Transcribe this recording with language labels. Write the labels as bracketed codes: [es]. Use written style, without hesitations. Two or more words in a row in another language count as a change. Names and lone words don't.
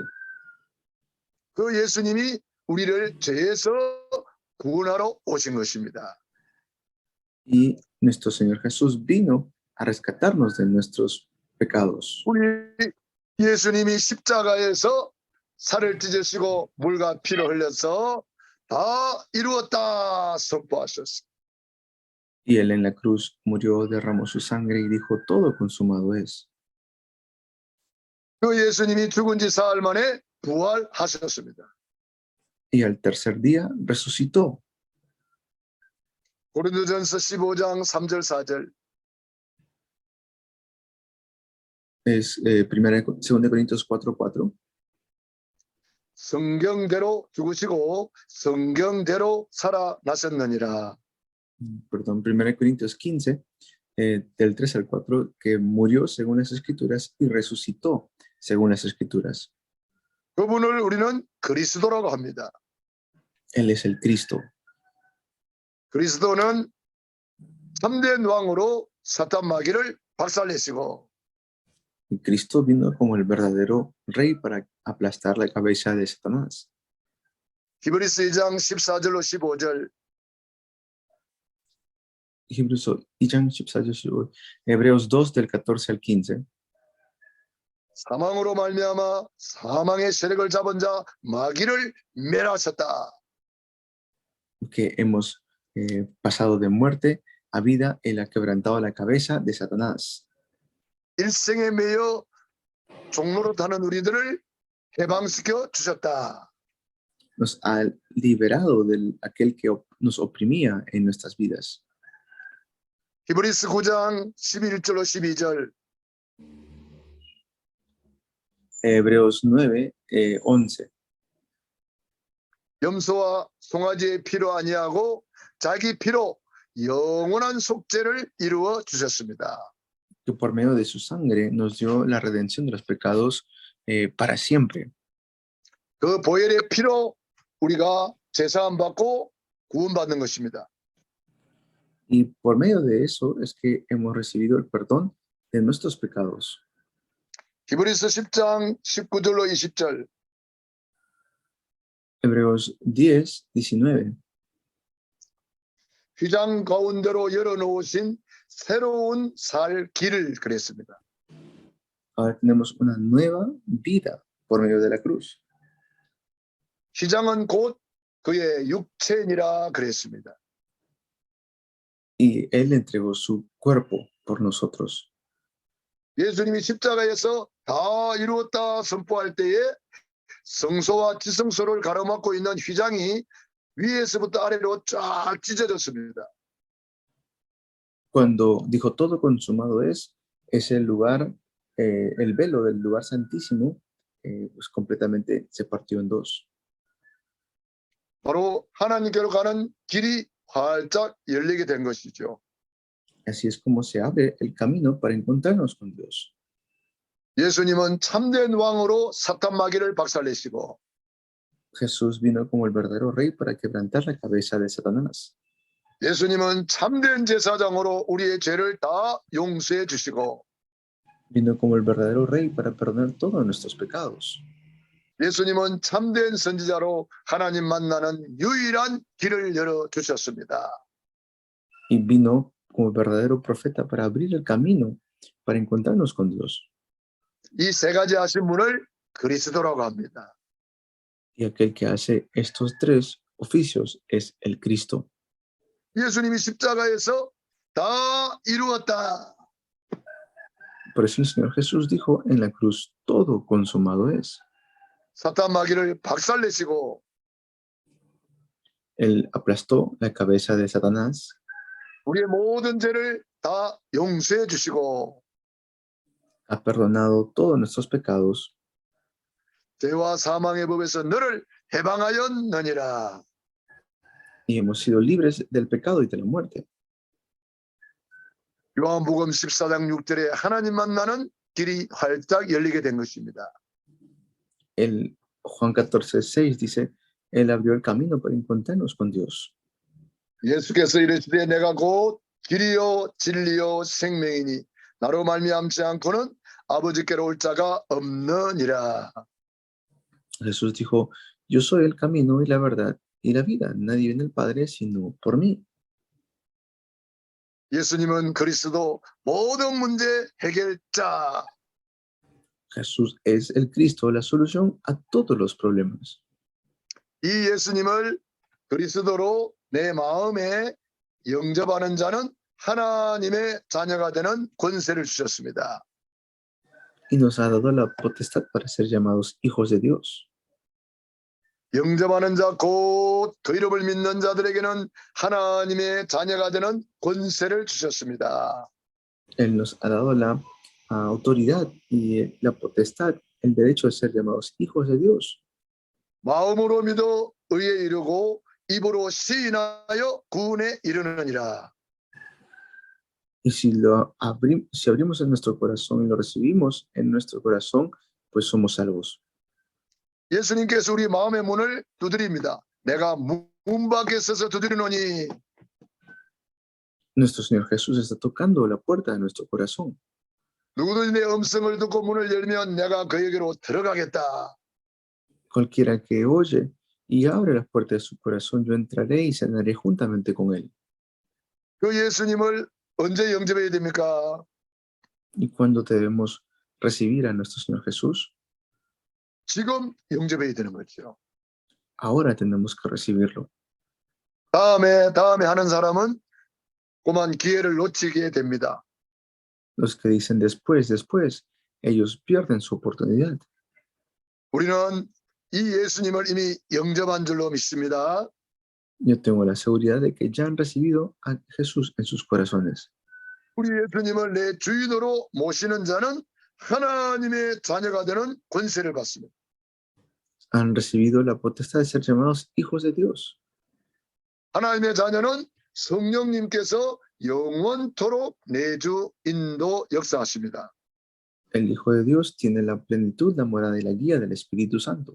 [ko] 그 예수님이 우리를 죄에서 구원하러 오신 것입니다. [es] Y nuestro Señor Jesús vino a rescatarnos de nuestros pecados. [ko] 우리 예수님이 십자가에서 살을 찢으시고 물과 피를 흘려서 다 이루었다 선포하셨습니다. [es] Y Él en la cruz murió, derramó su sangre y dijo, todo consumado es. [ko] 그 예수님이 죽은 지 사흘 만에 부활하셨습니다. [es] Y al tercer día resucitó. [ko] 고린도전서 15장 3절 4절 [es] Es 2 Corintios 4:4. [ko] 성경대로 죽으시고 성경대로 살아나셨느니라. [es] Perdón, 1 Corintios 15, del 3 al 4, que murió según las Escrituras y resucitó según las Escrituras. [ko] 그분을 우리는 그리스도라고 합니다. [es] Él es el Cristo. [ko] 그리스도는 참된 왕으로 사탄 마귀를 박살내시고 [es] Y Cristo vino como el verdadero rey para aplastar la cabeza de Satanás. [ko] 히브리서 2장 14절로 15절 [es] Hebreos 2 del 14 al 15. [ko] 사망으로 말미암아 사망의 세력을 잡은 자 마귀를 멸하셨다. [es] Que hemos pasado de muerte a vida, él ha quebrantado la cabeza de Satanás. [ko] 일생에 매여 종로로 타는 우리들을 해방시켜 주셨다. [es] Nos ha liberado de aquel que nos oprimía en nuestras vidas. [ko] 히브리서 9장 11절로 12절 [es] Hebreos 9, 11. [ko] 염소와 송아지의 피로 아니하고 자기 피로 영원한 속죄를 이루어 주셨습니다. [es] Que por medio de su sangre nos dio la redención de los pecados para siempre. [ko] 그 보혈의 피로 우리가 제사함 받고 구원받는 것입니다. [es] Y por medio de eso es que hemos recibido el perdón de nuestros pecados. [ko] 히브리서 10장 19절로 20절 [es] Hebreos 10, 19. [ko] 휘장 가운데로 열어놓으신 새로운 살 길을 그랬습니다. [es] Ahora tenemos una nueva vida por medio de la cruz. [ko] 휘장은 곧 그의 육체니라 그랬습니다. [es] Y él entregó su cuerpo por nosotros. [ko] 예수님이 십자가에서 다 이루었다 선포할 때에 성소와 지성소를 가로막고 있는 휘장이 위에서부터 아래로 쫙 찢어졌습니다. [es] Cuando dijo todo consumado es el lugar, el velo del lugar santísimo, pues completamente se partió en dos. [ko] 바로 하나님께로 가는 길이 활짝 열리게 된 것이죠. [es] Así es como se abre el camino para encontrarnos con Dios. [ko] 예수님은 참된 왕으로 사탄 마귀를 박살내시고 [es] Jesús vino como el verdadero rey para quebrantar la cabeza de Satanás. [ko] 예수님은 참된 제사장으로 우리의 죄를 다 용서해 주시고 [es] Vino como el verdadero rey para perdonar todos nuestros pecados. [ko] 예수님은 참된 선지자로 하나님 만나는 유일한 길을 열어 주셨습니다. [es] Y vino como verdadero profeta para abrir el camino para encontrarnos con Dios. [ko] 이 세 가지 하신 분을 그리스도라고 합니다. [es] Y aquel que hace estos tres oficios es el Cristo. [ko] 예수님이 십자가에서 다 이루었다. [es] Por eso el Señor Jesús dijo en la cruz, todo consumado es. [ko] 사탄 마귀를 박살내시고 [es] Él aplastó la cabeza de Satanás [ko] 우리의 모든 죄를 다 용서해 주시고 [es] ha perdonado todos nuestros pecados [ko] 죄와 사망의 법에서 너를 해방하였느니라. [es] y hemos sido libres del pecado y de la muerte. [ko] 요한복음 14장 6절에 하나님 만나는 길이 활짝 열리게 된 것입니다. [es] El Juan 14:6 dice, Él abrió el camino para encontrarnos con Dios. [ko] 예수께서 이르시되 내가 곧 길이요 진리요 생명이니 나로 말미암지 않고는 아버지께로 올 자가 없느니라. [es] Jesús dijo, yo soy el camino y la verdad y la vida. Nadie viene al Padre sino por mí. [ko] 예수님은 그리스도 모든 문제 해결자. [es] Jesús es el Cristo, la solución a todos los problemas. [ko] 이 예수님을 그리스도로 내 마음에 영접하는 자는 하나님의 자녀가 되는 권세를 주셨습니다. [es] Y nos ha dado la potestad para ser llamados hijos de Dios. [ko] 영접하는 자 곧 그 이름을 믿는 자들에게는 하나님의 자녀가 되는 권세를 주셨습니다. [es] Él nos ha dado la autoridad y la potestad, el derecho de ser llamados hijos de Dios. [ko] 마음으로 믿어 의에 이르고 입으로 시인하여 구원에 이르느니라. [es] Y si abrimos en nuestro corazón y lo recibimos en nuestro corazón, pues somos salvos. [ko] 예수님께서 우리 마음의 문을 두드립니다. 내가 문 밖에 서서 두드리노니 [es] Nuestro Señor Jesús está tocando la puerta de nuestro corazón. [ko] 누구든지 내 음성을 듣고 문을 열면 내가 그에게로 들어가겠다. [es] Cualquiera que oye y abre las puertas de su corazón, yo entraré y cenaré juntamente con él. [ko] 그 예수님을 언제 영접해야 됩니까? [es] ¿Y cuándo debemos recibir a nuestro Señor Jesús? [ko] 지금 영접해야 되는 거죠. [es] Ahora tenemos que recibirlo. [ko] 다음에 하는 사람은 그만 기회를 놓치게 됩니다. [es] Los que dicen después, ellos pierden su oportunidad. [ko] 우리는 이 예수님을 이미 영접한 줄로 믿습니다. [es] Yo tengo la seguridad de que ya han recibido a Jesús en sus corazones. [ko] 우리 예수님을 내 주인으로 모시는 자는 하나님의 자녀가 되는 권세를 받습니다. [es] Han recibido la potestad de ser llamados hijos de Dios. [ko] 하나님의 자녀는 성령님께서 영원토록 내주 인도 역사하십니다. [es] El Hijo de Dios tiene la plenitud, la morada y la guía del Espíritu Santo.